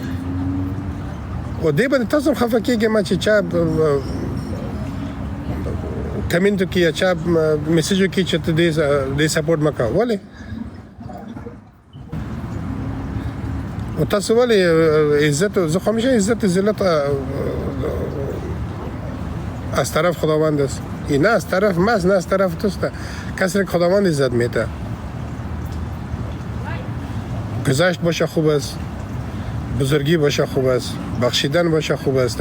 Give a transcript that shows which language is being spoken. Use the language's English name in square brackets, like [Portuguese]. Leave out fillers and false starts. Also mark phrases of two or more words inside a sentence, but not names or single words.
[Pashto] او دې باندې تاسو هم خفه کېږئ ما چې چا کمنټ وکړي یا چا میسیج وکړي چې ته دې سپورټ مه کوه. ولې و تاسو ولې عزت زه خو همیشه [Persian] عزت ذلت از طرف خداوند است. این نه از طرف ما است نه از طرف توست. کسی که خداوند عزت میده گذشت باشه خوب است بزرگی باشه خوب است بخشیدن باشه خوب است.